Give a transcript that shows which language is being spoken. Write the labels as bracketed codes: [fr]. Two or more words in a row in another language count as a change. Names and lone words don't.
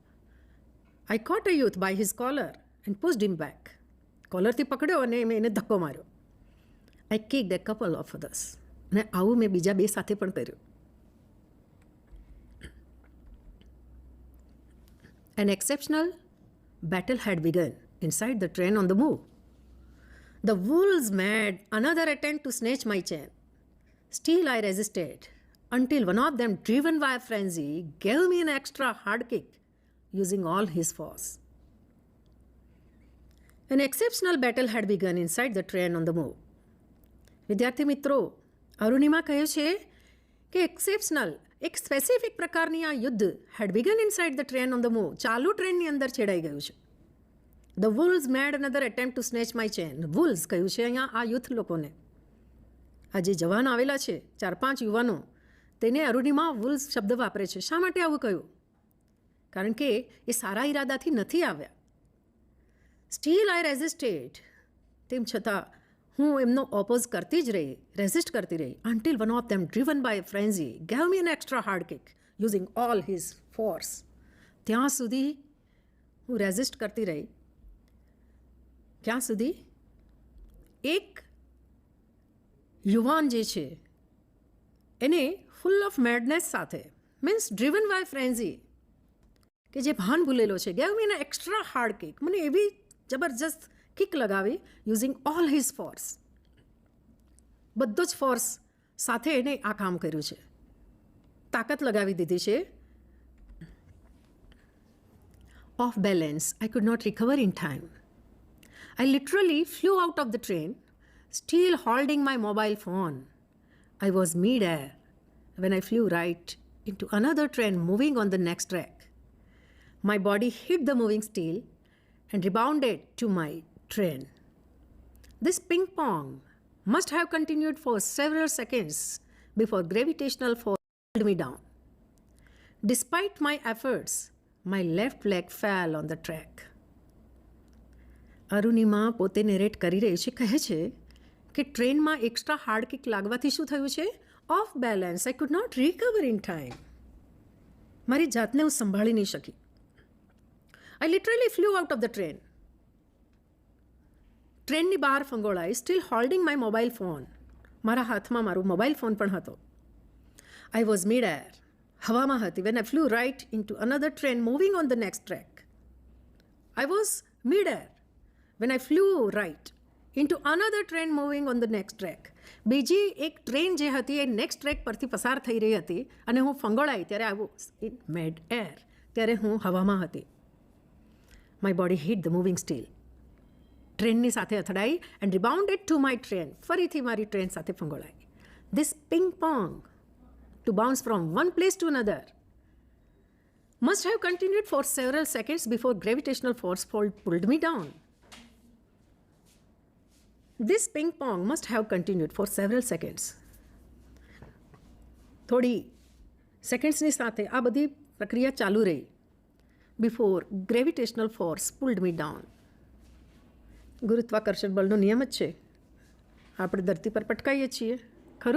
[en] I caught a youth by his collar and pushed him back. [gu] કોલરથી પકડ્યો અને મેં એને ધક્કો માર્યો. [en] I kicked a couple of others. [gu] અને આવું મેં બીજા 2 સાથે પણ કર્યું. [en] An exceptional battle had begun inside the train on the move. The wolves made another attempt to snatch my chain. Still I resisted until one of them, driven by a frenzy, gave me an extra hard kick using all his force. An exceptional battle had begun inside the train on the move. [gu] વિદ્યાર્થી મિત્રો, અરુણિમા કહે છે કે એક્સેપ્શનલ, એક સ્પેસિફિક પ્રકારની આ યુદ્ધ [en] had begun inside the train on the move, [gu] ચાલુ ટ્રેનની અંદર છેડાઈ ગયું છે. [en] The wolves made another attempt to snatch my chain. [gu] વુલ્સ કહ્યું છે અહીંયા આ યુથ લોકોને. આ જે જવાન આવેલા છે 4-5 યુવાનો, તેને અરુણિમા વુલ્સ શબ્દ વાપરે છે. શા માટે આવું કહ્યું? કારણ કે એ સારા ઈરાદાથી નથી આવ્યા. [en] Still I resisted, [gu] તેમ છતાં હું એમનો ઓપોઝ કરતી જ રહી, રેઝિસ્ટ કરતી રહી, [en] until one of them, driven by a frenzy, gave me an extra hard kick using all his force. [gu] ત્યાં સુધી હું રેઝિસ્ટ કરતી રહી, ક્યાં સુધી એક યુવાન જે છે એને [en] full of madness [gu] સાથે, [en] means driven by frenzy, [gu] કે જે ભાન ભૂલેલો છે, [en] gave me an extra hard kick, [gu] મને એવી જબરજસ્ત કિક લગાવી, [en] using all his force, [gu] બધો જ ફોર્સ સાથે એને આ કામ કર્યું છે, તાકાત લગાવી દીધી છે. [en] Off balance, I could not recover in time. I literally flew out of the train, still holding my mobile phone. I was mid-air when I flew right into another train moving on the next track. My body hit the moving steel and rebounded to my train. This ping pong must have continued for several seconds before gravitational force pulled me down. Despite my efforts, my left leg fell on the track. [gu] અરુણિમા પોતે નેરેટ કરી રહી છે, કહે છે કે ટ્રેનમાં [en] extra hard kick [gu] લાગવાથી શું થયું છે? [en] Off balance, I could not recover in time. [gu] મારી જાતને હું સંભાળી નહીં શકી. [en] I literally flew out of the train. [gu] ટ્રેનની બહાર ફંગોળાઈ, [en] still holding my mobile phone. [gu] મારા હાથમાં મારો મોબાઈલ ફોન પણ હતો. [en] I was mid air, [gu] હવામાં હતી, [en] when I flew right into another train moving on the next track. I was mid air when I flew right into another train moving on the next track. [gu] બીજી એક ટ્રેન જે હતી એ નેક્સ્ટ ટ્રેક પરથી પસાર થઈ રહી હતી અને હું ફંગોળાઈ ત્યારે [en] I was in mid air, [gu] ત્યારે હું હવામાં હતી. [en] My body hit the moving steel. [gu] ટ્રેનની સાથે અથડાઈ [en] and rebounded to my train. [gu] ફરીથી મારી ટ્રેન સાથે ફંગોળાઈ. [en] This ping pong to bounce from one place to another must have continued for several seconds before gravitational force pulled me down. This ping pong must have continued for several seconds. [gu] થોડી સેકન્ડ્સની સાથે આ બધી પ્રક્રિયા ચાલુ રહી. [en] before gravitational force pulled me down. [gu] ગુરુત્વાકર્ષણ બળનો નિયમ જ છે, આપણે ધરતી પર પટકાઈએ છીએ, ખરું?